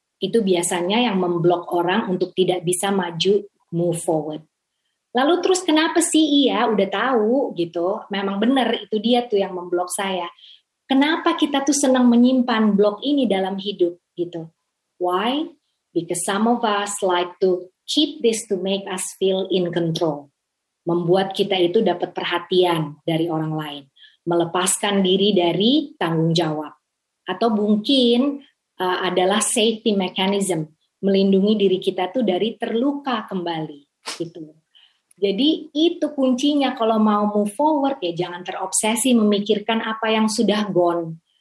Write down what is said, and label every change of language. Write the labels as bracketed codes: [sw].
[id] Itu biasanya yang memblok orang untuk tidak bisa maju, move forward. Lalu terus kenapa sih udah tahu gitu, memang benar itu dia tuh yang memblok saya. Kenapa kita tuh senang menyimpan blok ini dalam hidup gitu? [en] Why? Because some of us like to keep this to make us feel in control. [id] Membuat kita itu dapat perhatian dari orang lain. Melepaskan diri dari tanggung jawab. Atau mungkin adalah safety mechanism. Melindungi diri kita tuh dari terluka kembali. Gitu. Jadi itu kuncinya kalau mau move forward ya jangan terobsesi memikirkan apa yang sudah gone.